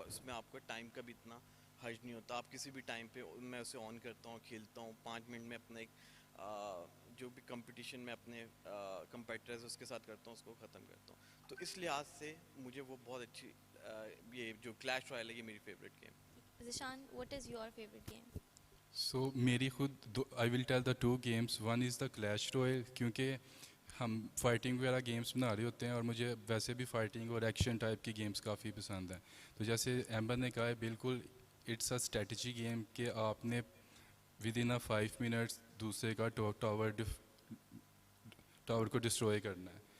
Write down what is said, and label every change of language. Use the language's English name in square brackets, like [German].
[Urdu] اس میں آپ کا ٹائم کا بھی اتنا حرج نہیں ہوتا, آپ کسی بھی ٹائم پہ میں اسے آن کرتا ہوں, کھیلتا ہوں, 5 منٹ میں اپنا ایک جو بھی کمپٹیشن میں اپنے کمپیٹیٹرز اس کے ساتھ کرتا ہوں اس کو ختم کرتا ہوں. تو اس لحاظ سے مجھے وہ بہت اچھی یہ جو کلیش رائل ہے یہ میری favourite game. [English] Zishan, what is your favorite game? So [Urdu] میری خود [English] I will tell the 2 games. One is the Clash Royale, [Urdu] کیونکہ ہم فائٹنگ وغیرہ گیمس بنا رہے ہوتے ہیں اور مجھے ویسے بھی فائٹنگ اور ایکشن ٹائپ کی گیمس کافی پسند ہیں. تو جیسے احمد نے کہا ہے بالکل [English] it's a strategy game [Urdu] کہ آپ نے ود ان 5 منٹس دوسرے کا ٹاور کو ڈسٹروائے کرنا ہے.